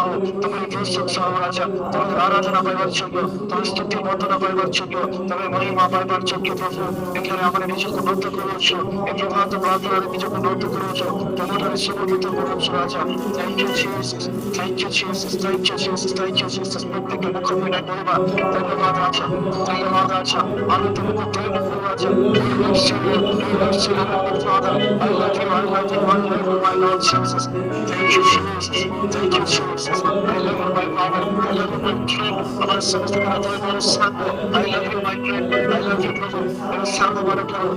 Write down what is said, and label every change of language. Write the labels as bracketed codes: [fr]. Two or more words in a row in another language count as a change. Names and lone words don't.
[or] ହଉ ତୁମର ପ୍ରଶଂସା ହଉ ରାଜା ତୁମର ଆରାଧନା ପାଇବାର ଯୋଗ୍ୟ ତୁମର ସ୍ତୁତି ବନ୍ଦନା ପାଇବାର ଯୋଗ୍ୟ ତୁମର ମହିମା ପାଇବାର ଯୋଗ୍ୟ ପ୍ରଭୁ ଏଠାରେ ଆମେ ନିଜକୁ ନତ କରୁଛୁ ଏ ପ୍ରଭାତ ପ୍ରାର୍ଥନାରେ ନିଜକୁ ନତ କରୁଛୁ ତୁମଠାରେ ସମର୍ପିତ କରୁଛୁ ରାଜା [en] thank you Jesus thank you Jesus thank you Jesus thank you Jesus [or] ପ୍ରତ୍ୟେକ ମୁଖ ଫିଟାଇ କହିବା ଧନ୍ୟବାଦ ରାଜା ଧନ୍ୟବାଦ ରାଜା ଆମେ ତୁମକୁ ଧନ୍ୟବାଦ ରାଜା [en] Father, I love you, I love you, I love you, my Lord Jesus. Thank you, Jesus. Thank you, Jesus. I love you, my Father. I love you, my King. Our sons and our my son. I love you, my friend. I love you, brother. Our son of our God.